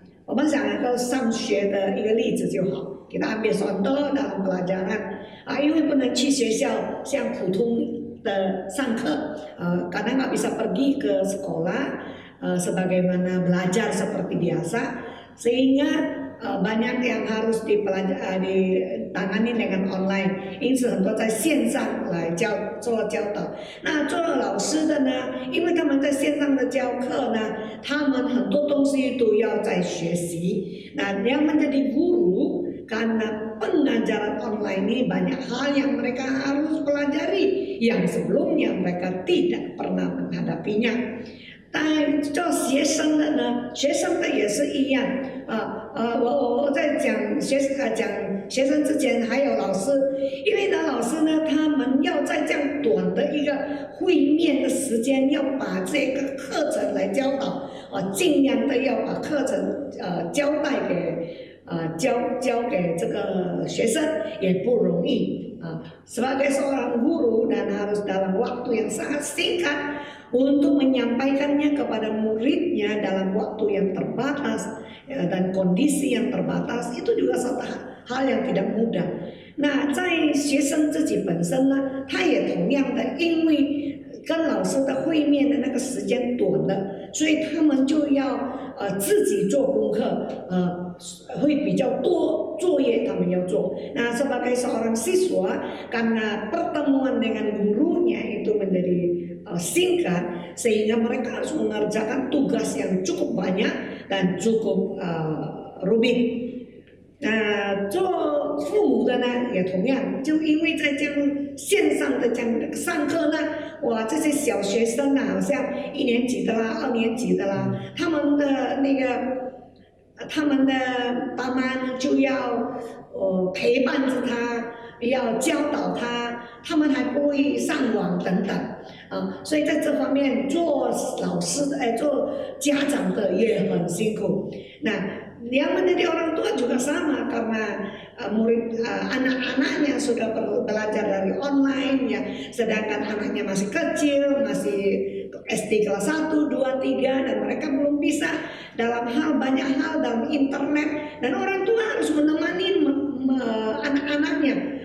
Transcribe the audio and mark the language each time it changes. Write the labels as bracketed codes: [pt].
[zh] 我们想一个上学的一个例子就好，给他 [id] ambil contoh dalam pelajaran， [zh] 因为不能去学校像普通的上课， [id] karena nggak bisa pergi ke sekolah sebagaimana belajar seperti biasa， sehingga banyak yang harus ditangani dengan online， [zh] 因此很多在线上来做教导。那做老师的呢，因为他们在线上的教课呢，他们很多东西都要在学习。 [id] Nah yang menjadi guru karena pengajaran online ini banyak hal yang mereka harus pelajari yang sebelumnya mereka tidak pernah menghadapinya。 [zh] 但做学生的呢，学生的也是一样我在讲学生之前还有老师，因为呢老师呢他们要在这样短的一个会面的时间，要把这个课程来教导尽量的要把课程交代给交给这个学生也不容易 [id] sebagai seorang guru dan harus dalam waktu yang sangat singkat untuk menyampaikannya kepada muridnya dalam waktu yang terbatas dan kondisi yang terbatas， itu juga satu hal yang tidak mudah。 [zh] 那在学生自己本身呢，他也同样的，因为跟老师的会面的那个时间短了，所以他们就要自己做功课，会比较多作业他们要做。 [id] Nah sebagai seorang siswa karena pertemuan dengan gurunya itu menjadi singkat, sehingga mereka harus mengerjakan tugas yang cukup banyak dan cukup rumit。 [zh] 做父母的呢也同样，就因为在这样线上的这样的上课呢，哇，这些小学生好像1年级的啦、2年级的啦，他们的爸妈呢就要陪伴着他，要教导他，他们还不会上网等等所以在这方面做老师的做家长的也很辛苦。 [id] Nah yang menjadi orang tua juga sama, karena anak-anaknya sudah belajar dari online ya, sedangkan anaknya masih kecil, masih SD kelas 1, 2, 3 dan mereka belum bisa dalam banyak hal dalam internet, dan orang tua harus menemani anak-anaknya.